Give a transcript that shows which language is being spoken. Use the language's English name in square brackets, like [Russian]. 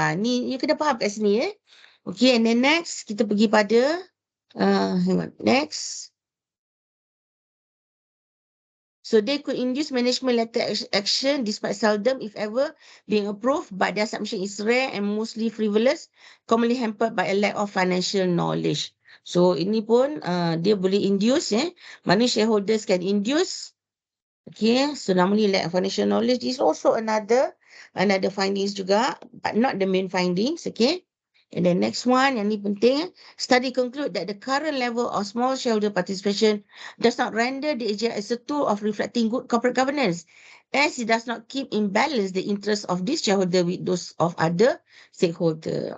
[Malay] Ni you kena faham kat sini. [English] Okay, and then next, [Malay] kita pergi pada, next. [English] So they could induce management letter action despite seldom, if ever, being approved, but their submission is rare and mostly frivolous, commonly hampered by a lack of financial knowledge. [Malay] So ini pun dia boleh induce. [English] Mana shareholders can induce. Okay, so normally lack of financial knowledge is also another findings juga, but not the main findings. Okay, and then next one, [Malay] yang ni penting. [English] Study conclude that the current level of small shareholder participation does not render the AGM as a tool of reflecting good corporate governance, as it does not keep in balance the interests of this shareholder with those of other stakeholder.